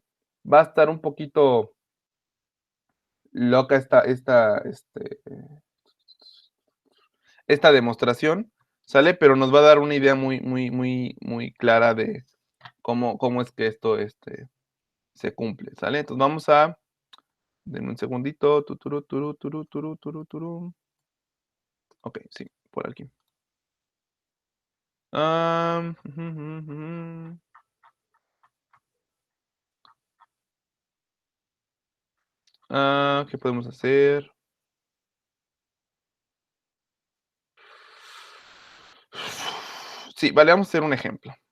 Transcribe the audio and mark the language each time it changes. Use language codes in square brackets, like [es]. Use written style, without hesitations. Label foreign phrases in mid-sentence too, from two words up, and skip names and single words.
[es] Va a estar un poquito loca esta demostración, ¿sale? Pero nos va a dar una idea muy, muy, muy, muy clara de cómo es que esto se cumple, ¿sale? Entonces vamos a, denme un segundito, tuturu, turu, turu, turu, turu, turu. Ok, sí, por aquí. Ujú, ujú, ujú. ¿Qué podemos hacer? Sí, vale, vamos a hacer un ejemplo.